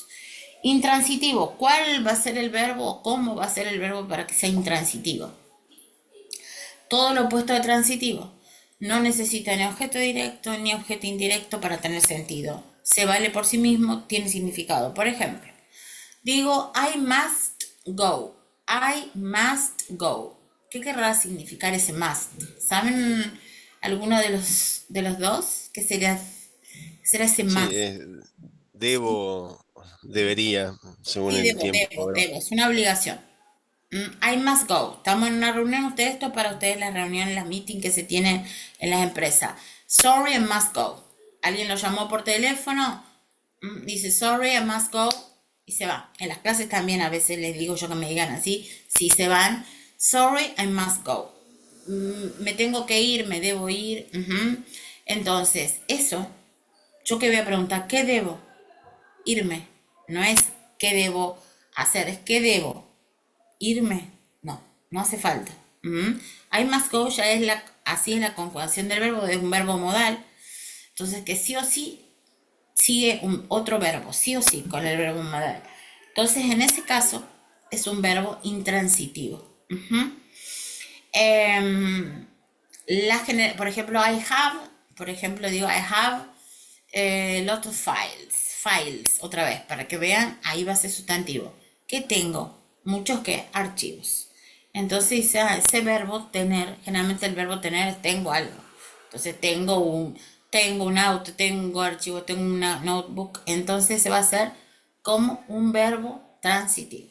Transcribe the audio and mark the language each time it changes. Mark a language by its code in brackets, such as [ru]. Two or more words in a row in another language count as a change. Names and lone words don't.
[es] Intransitivo, ¿cuál va a ser el verbo? ¿Cómo va a ser el verbo para que sea intransitivo? Todo lo opuesto de transitivo. No necesita ni objeto directo ni objeto indirecto para tener sentido. Se vale por sí mismo, tiene significado. Por ejemplo, digo [en] I must go. I must go. [es] ¿Qué querrá significar ese must? ¿Saben alguno de los dos? ¿Será ese Sí, must? Sí, debo, debería, según sí, el tiempo, ¿verdad? debo. Es una obligación. [en] I must go. [es] Estamos en una reunión, ustedes, esto para ustedes las reuniones, las meetings que se tienen en las empresas. [en] Sorry, I must go. [es] Alguien lo llamó por teléfono, dice [en] sorry, I must go [es] y se va. En las clases también a veces les digo yo que me digan así, si se van, [en] sorry, I must go. [es] Me tengo que ir, me debo ir. Entonces, eso, yo que voy a preguntar, ¿qué debo? Irme. No es qué debo hacer, es qué debo. Irme, no, no hace falta. [en] I must go [es] ya es así es la conjugación del verbo, es un verbo modal. Entonces que sí o sí sigue otro verbo, sí o sí, con el verbo modal. Entonces en ese caso es un verbo intransitivo. Em, por ejemplo, [en] I have, [es] por ejemplo, digo [en] I have lot of files, [es] otra vez, para que vean, ahí va a ser sustantivo. ¿Qué tengo? Muchos que archivos. Entonces ese verbo tener, generalmente el verbo tener es tengo algo. Entonces tengo un auto, tengo archivo, tengo una notebook. Entonces se va a hacer como un verbo transitivo.